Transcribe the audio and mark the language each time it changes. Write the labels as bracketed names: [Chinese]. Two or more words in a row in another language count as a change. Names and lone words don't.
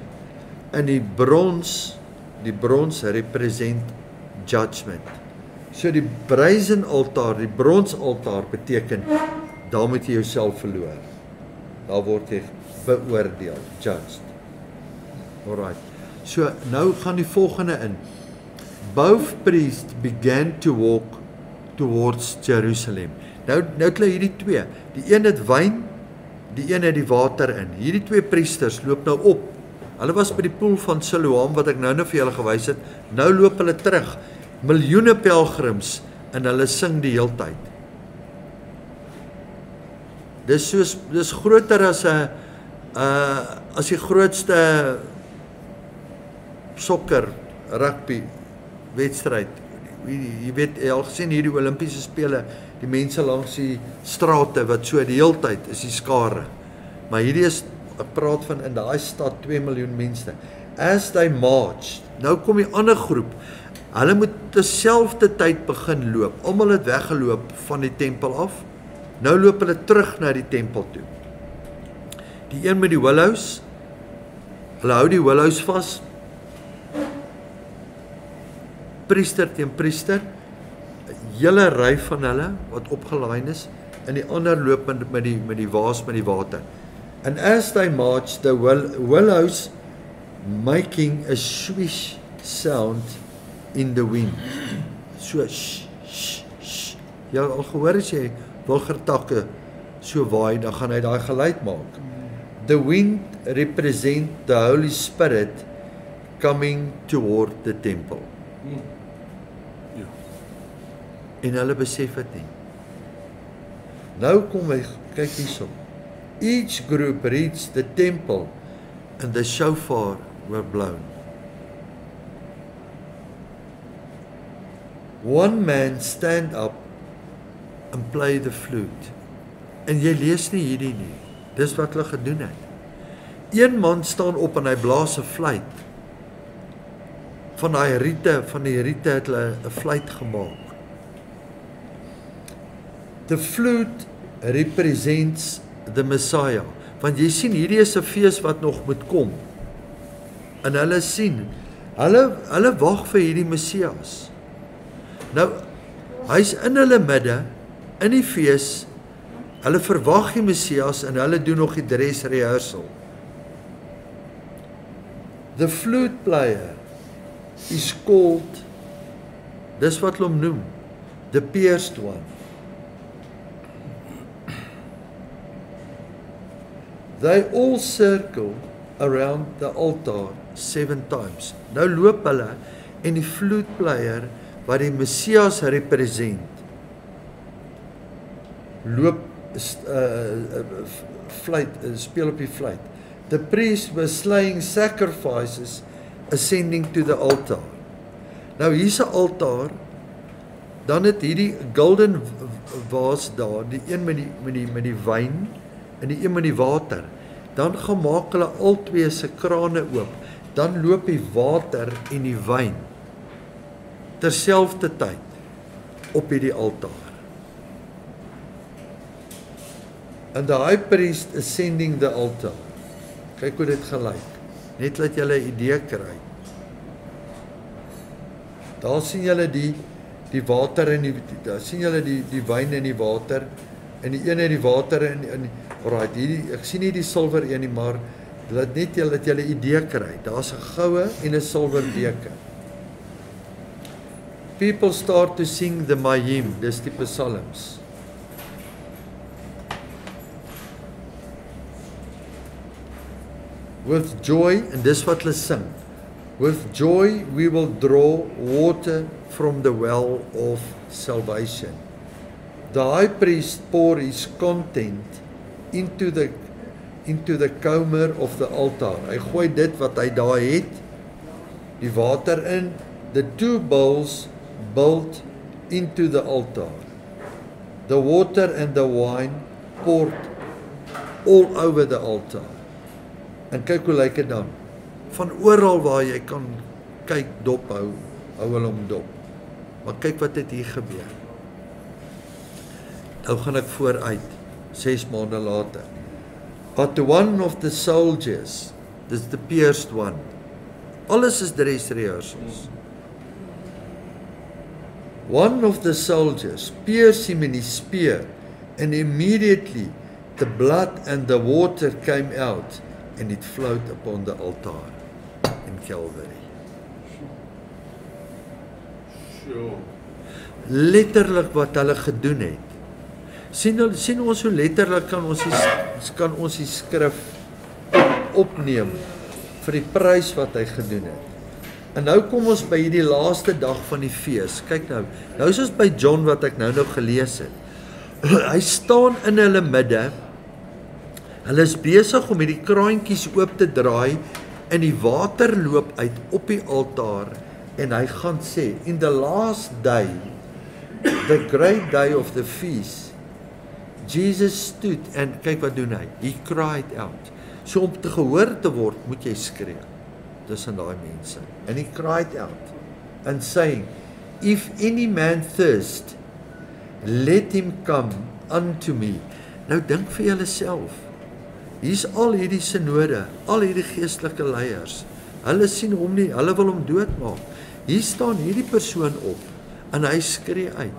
[Afrikaans] En die brons [English] represent judgment. [Afrikaans] So die brazen altaar, die brons altaar beteken, daar moet jy jouself verloor. Daar word jy beoordeel, judged. Alright. So nou gaan die volgende in. [English] Both priests began to walk towards Jerusalem. [Afrikaans] Nou het hulle hierdie twee. Die een het wyn, die een het die water in. Hierdie twee priesters loop nou op. Hulle was by die poel van Siloam wat ek nou vir julle gewys het. Nou loop hulle terug. Miljoene pelgrims en hulle sing die heeltyd. Dis groter as die grootste sokker, rugby wedstryd. Jy weet, jy al gesien hierdie Olimpiese spele, die mense langs die strate wat so die heeltyd is die skare. Maar hierdie is, ek praat van in daai stad 2 miljoen mense. [English] As they march, [Afrikaans] nou kom die ander groep. Hulle moet terselfde tyd begin loop. Almal het weggeloop van die tempel af. Nou loop hulle terug na die tempel toe. Die een met die willows, hulle hou die willows vas. Priester teen priester, 'n hele ry van hulle wat opgelaai is, en die ander loop met die vaas met die water. [English] And as they march, the willows making a swish sound in the wind. So sh, sh, sh. [Afrikaans] Jy al gehoor as jy wilgertakke so waai, dan gaan hy daai geluid maak. [English] The wind represent the Holy Spirit coming toward the temple. [Afrikaans] En hulle besef dit nie. Nou kom hy, kyk hierso. [English] Each group reached the temple and the shofar were blown. One man stand up and play the flute. [Afrikaans] En jy lees nie hierdie nie. Dis wat hulle gedoen het. Een man staan op en hy blaas 'n fluit. Van die riete het hulle 'n fluit gemaak. [English] The flute represents the Messiah. [Afrikaans] Want jy sien, hierdie is 'n fees wat nog moet kom. En hulle sien, hulle wag vir hierdie Messias. Nou, hy's in hulle midde, in die fees, hulle verwag die Messias en hulle doen nog die [English] dress rehearsal. The flute player is called, [Afrikaans] dis wat hulle hom noem, [English] the pierced one. They all circle around the altar 7 times. [Afrikaans] Nou loop hulle en die [English] flute player [Afrikaans] wat die Messias represent, loop speel op die fluit. [English] The priest was slaying sacrifices ascending to the altar. [Afrikaans] Nou hier's 'n altaar, dan het hierdie golden vaas daar, die een met die wyn en die een met die water. Dan gaan maak hulle albei se krane oop. Dan loop die water en die wyn terselfdertyd op hierdie altaar. [English] And the high priest ascending the altar. [Afrikaans] Kyk hoe dit gelyk. Net laat julle 'n idee kry. Daar sien julle die water en daar sien julle die wyn en die water en die een het die water in alright, hierdie ek sien nie die silwer een nie, maar laat net julle 'n idee kry. Daar's 'n goue en 'n silwer beker. [English] People start to sing the Mayim, [Afrikaans] dis die psalms. [English] With joy, [Afrikaans] en dis wat hulle sing. [English] With joy we will draw water from the well of salvation. The high priest pour his content into the comer of the altar. [Afrikaans] Hy gooi dit wat hy daar het, die water in, [English] the 2 bowls built into the altar. The water and the wine poured all over the altar. [Afrikaans] En kyk hoe lyk dit dan. Van oral waar jy kan kyk, dop hou hulle hom dop. Maar kyk wat het hier gebeur. Nou gaan ek vooruit, 6 maande later. [English] But one of the soldiers, this the pierced one, [Afrikaans] alles is [English] dress rehearsals. One of the soldiers pierced him in his spear, and immediately the blood and the water came out, and it flowed upon the altar in Calvary. [Afrikaans] Letterlik wat hulle gedoen het. Sien ons hoe letterlik kan ons die skrif opneem vir die prys wat hy gedoen het. En nou kom ons by hierdie laaste dag van die fees. Kyk nou is ons by John wat ek nou gelees het. Hy staan in hulle midde. Hulle is besig om hierdie kraantjies oop te draai en die water loop uit op die altaar en hy gaan sê, [English] in the last day, the great day of the feast, Jesus stood [Afrikaans] en kyk wat doen hy? [English] He cried out. [Afrikaans] So om te gehoor te word, moet jy skree tussen daai mense. [English] And he cried out and saying, if any man thirst, let him come unto me. [Afrikaans] Nou dink vir julleself. Hier's al hierdie synode, al hierdie geestelike leiers. Hulle sien hom nie, hulle wil hom doodmaak. Hier staan hierdie persoon op en hy skree uit.